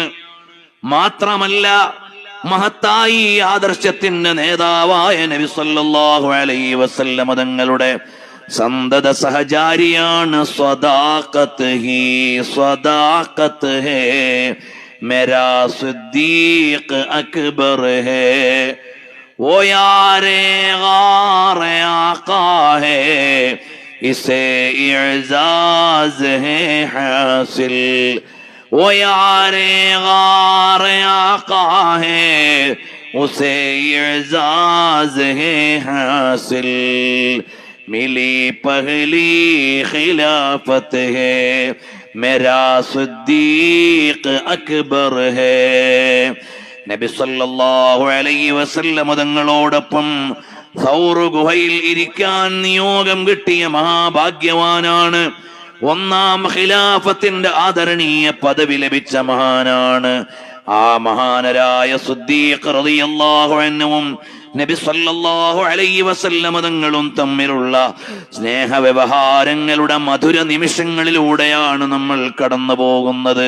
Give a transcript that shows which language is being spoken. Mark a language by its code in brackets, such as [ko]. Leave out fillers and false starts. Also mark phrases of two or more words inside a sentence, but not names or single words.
[ml] മാത്രമല്ല, മഹത്തായി ആദർശത്തിന്റെ നേതാവായ നബി [ar] صلى الله عليه وسلم [ml] തങ്ങളുടെ സന്തത സഹചാരിയാണ്. [ur] صداقت ہی صداقت ہے میرا صدیق اکبر ہے. وہ یارِ غارِ آقا ہے، اسے اعزاز ہے حاصل. وہ یارِ غارِ آقا ہے، اسے اعزاز ہے حاصل. ملی پہلی خلافت ہے، میرا صدیق اکبر ہے. [ml] നബി [ar] صلى الله عليه وسلم [ml] തങ്ങളോടൊപ്പം സൗർ ഗുഹയിൽ ഇരിക്കാൻ നിയോഗം കിട്ടിയ മഹാഭാഗ്യവാനാണ്. ഒന്നാം ഖിലാഫത്തിന്റെ ആദരണീയ പദവി ലഭിച്ച മഹാനാണ്. ആ മഹാനരായ സിദ്ദീഖ് [ar] رضي الله عنه [ml] നബി [ar] صلى الله عليه وسلم [ml] തങ്ങളും തമ്മിലുള്ള സ്നേഹ വ്യവഹാരങ്ങളുടെ മധുര നിമിഷങ്ങളിലൂടെയാണ് നമ്മൾ കടന്നു പോകുന്നത്.